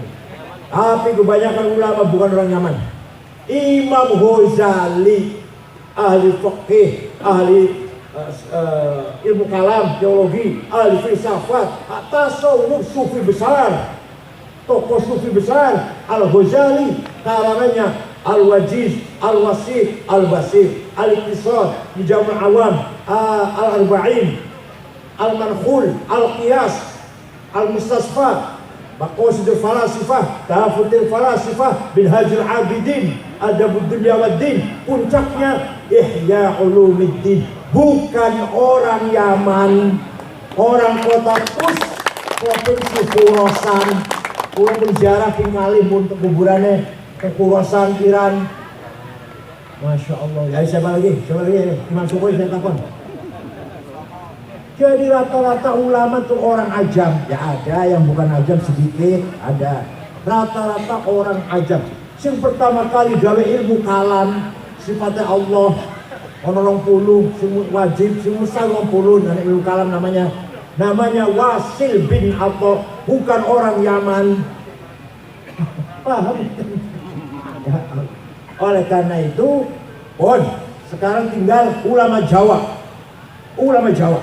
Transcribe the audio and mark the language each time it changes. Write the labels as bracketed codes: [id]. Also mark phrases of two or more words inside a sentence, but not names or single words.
[id] Tapi kebanyakan ulama bukan orang Yaman. Imam Ghazali, ahli fiqh, ahli ilmu kalam, teologi, ahli filsafat, tasawuf, sufi besar, tokoh sufi besar. Al-Ghazali karangannya Al-Wajiz, Al-Wasi, Al-Basir, Al-Iqtisad, Mujamul Awam, Al-Arba'in, Al-Mankhul, Al-Qiyas, Al-Mustasfa, Maqasidul Falasifah, Tahafutul Falasifah, Minhajul Abidin, Adabud Dunya Waddin. Puncaknya Ihya Ulumuddin. Bukan orang Yaman, orang kota Tus, provinsi Khurasan. Pulang berziarah ke Malih untuk kuburannya ke Khurasan, Iran. [ar] Masya Allah. [id] Ya siapa lagi? Imam Subuh saya takon. Jadi rata-rata ulama tuh orang ajam. Ya ada yang bukan ajam sedikit, ada. Rata-rata orang ajam. Yang pertama kali gawe ilmu kalam, sifatnya Allah. [jv] Ono 20, sing wajib, sing mustahil 20, [id] nah ilmu kalam namanya Wasil bin Atha, bukan orang Yaman. Paham? Ya. Oleh karena itu, sekarang tinggal ulama Jawa. Ulama Jawa.